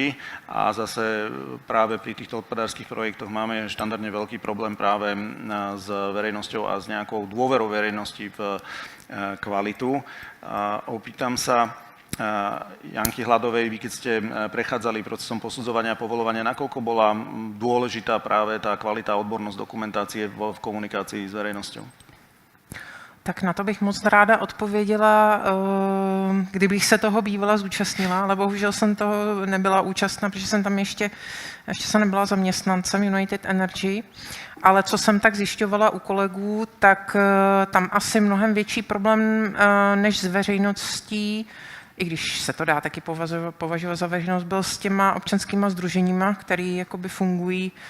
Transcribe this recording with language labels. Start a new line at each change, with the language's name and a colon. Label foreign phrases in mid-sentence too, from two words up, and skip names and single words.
Slovak: A zase práve pri týchto odpadárskych projektoch máme štandardne veľký problém práve s verejnosťou a s nejakou dôverou verejnosti v kvalitu. Opýtam sa Janky Hladovej, vy keď ste prechádzali procesom posudzovania a povoľovania, nakoľko bola dôležitá práve tá kvalita a odbornosť dokumentácie v komunikácii s verejnosťou?
Czech: Tak na to bych moc ráda odpověděla, kdybych se toho bývala zúčastnila, ale bohužel jsem toho nebyla účastná, protože jsem tam ještě jsem nebyla zaměstnancem United Energy, ale co jsem tak zjišťovala u kolegů, tak tam asi mnohem větší problém než s veřejností, i když se to dá taky považovat za veřejnost, byl s těma občanskýma sdruženíma, který jakoby fungují